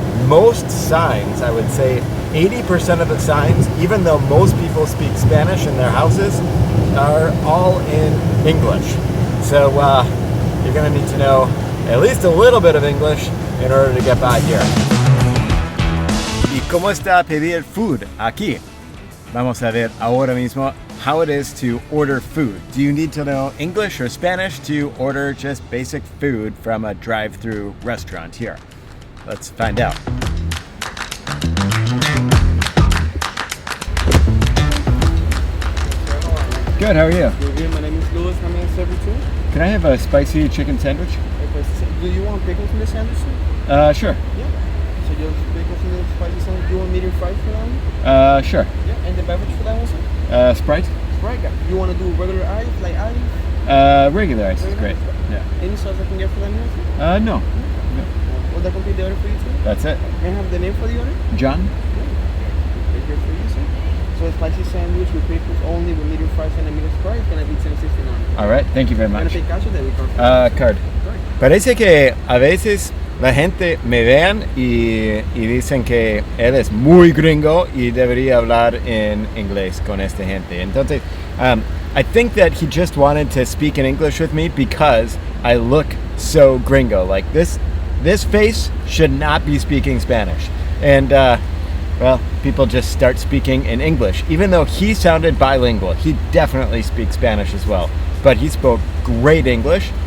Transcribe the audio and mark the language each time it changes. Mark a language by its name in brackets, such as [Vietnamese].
[English] Most signs, I would say 80% of the signs, even though most people speak Spanish in their houses, are all in English. So you're going to need to know at least a little bit of English in order to get by here. [Spanish] ¿Y cómo está pedir food aquí? [English] Vamos a ver ahora mismo how it is to order food. Do you need to know English or Spanish to order just basic food from a drive-thru restaurant here? Let's find out. Good, how are you? Good, my name is Louis. How may I serve you too? Can I have a spicy chicken sandwich? Do you want pickles in the sandwich too? Sure. Yeah. So just pickles in the spicy sandwich. Do you want medium fries for that one? Sure. Yeah. And the beverage for that one, sir? Sprite? Sprite. You want to do regular ice, like ice? Regular ice is great. Yeah. Any sauce I can get for that meal, sir? No. Will that complete the order for you too? That's it. May I have the name for the order? John? Right here for you, sir. So a spicy sandwich with pickles only with medium fries and a medium Sprite, gonna be $10.69. All right, thank you very much. Gonna take cash or debit card? Card. [Spanish] Parece que a veces la gente me vean y dicen que él es muy gringo y debería hablar en inglés con esta gente. [English] Entonces, I think that he just wanted to speak in English with me because I look so gringo. Like this face should not be speaking Spanish. And well, people just start speaking in English. Even though he sounded bilingual, he definitely speaks Spanish as well. But he spoke great English,